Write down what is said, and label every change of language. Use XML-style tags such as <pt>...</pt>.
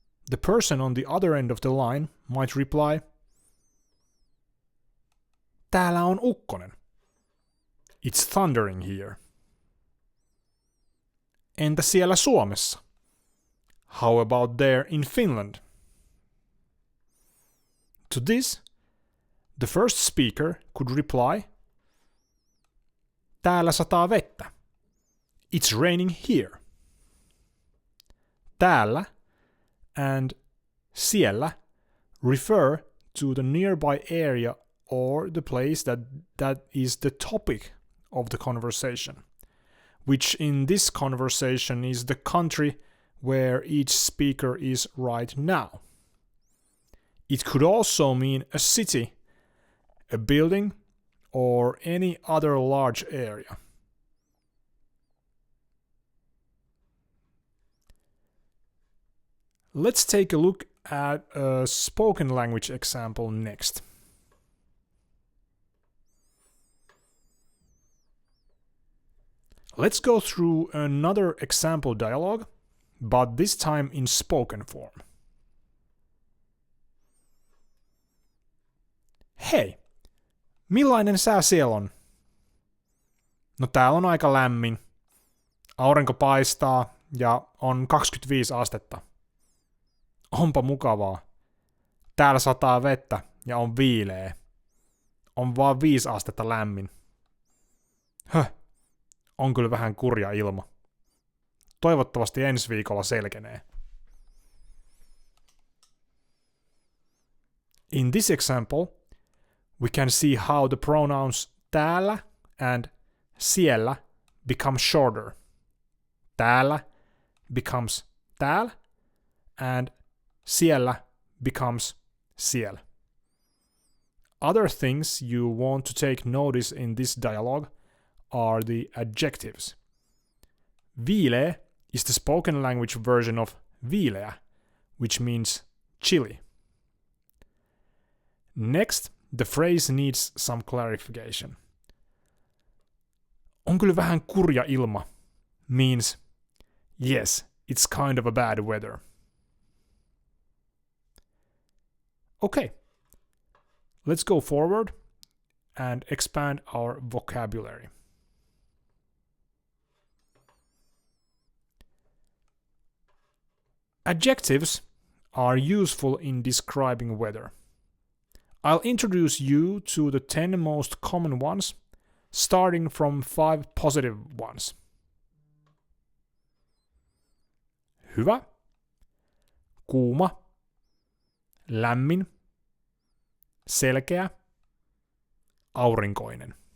<en>The person on the other end of the line might reply,</en> <fi>täällä on ukkonen.</fi> <en>It's thundering here.</en> <fi>Entä siellä Suomessa?</fi> <en>How about there in Finland? To this, the first speaker could reply,</en> <fi>täällä sataa vettä.</fi> <en>It's raining here. Täällä and siellä refer to the nearby area or the place that is the topic of the conversation, which in this conversation is the country where each speaker is right now. It could also mean a city, a building, or any other large area. Let's take a look at a spoken language example next. Let's go through another example dialogue, but this time in spoken form.</en> <fi>Hei, millainen sää siellä on? No täällä on aika lämmin. Aurinko paistaa ja on 25 astetta. Onpa mukavaa. Täällä sataa vettä ja on viileä. On vaan 5 astetta lämmin. On kyllä vähän kurja ilma. Toivottavasti ensi viikolla selkenee.</fi> <en>In this example, we can see how the pronouns täällä and siellä become shorter. Täällä becomes täällä and siellä becomes siellä. Other things you want to take notice in this dialogue are the adjectives. Viileä is the spoken language version of viileä, which means chilly. Next, the phrase needs some clarification.</en> <fi>On kyllä vähän kurja ilma</fi> <en>means yes, it's kind of a bad weather. Okay, let's go forward and expand our vocabulary. Adjectives are useful in describing weather. I'll introduce you to the 10 most common ones, starting from 5 positive ones.</en> <fi>Hyvä, kuuma, lämmin, selkeä, aurinkoinen.</fi>